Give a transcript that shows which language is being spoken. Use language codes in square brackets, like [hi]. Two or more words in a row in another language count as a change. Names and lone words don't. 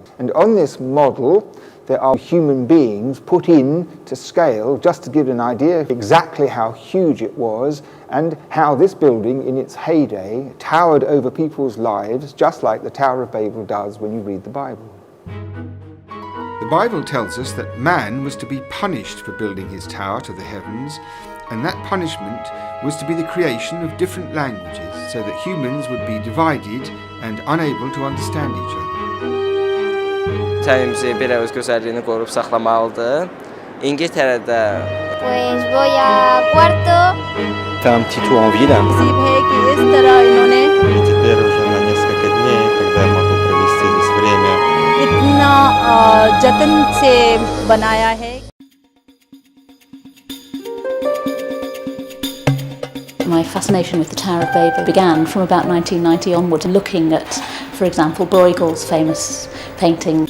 [en] And on this model, there are human beings put in to scale just to give an idea of exactly how huge it was and how this building in its heyday towered over people's lives, just like the Tower of Babel does when you read the Bible. The Bible tells us that man was to be punished for building his tower to the heavens, and that punishment was to be the creation of different languages so that humans would be divided and unable to understand each other. [az] Təlimimizi belə öz gözəlliyini qorub saxlamalıdır. İngiltərədə [es] Pues voy a cuarto. [fr] C'est un petit tour en ville. [ru] И теперь уже на несколько дней, когда я могу провести здесь время. [hi] इतना जतन से बनाया है. [en] My fascination with the Tower of Babel began from about 1990 onward, looking at, for example, Bruegel's famous painting.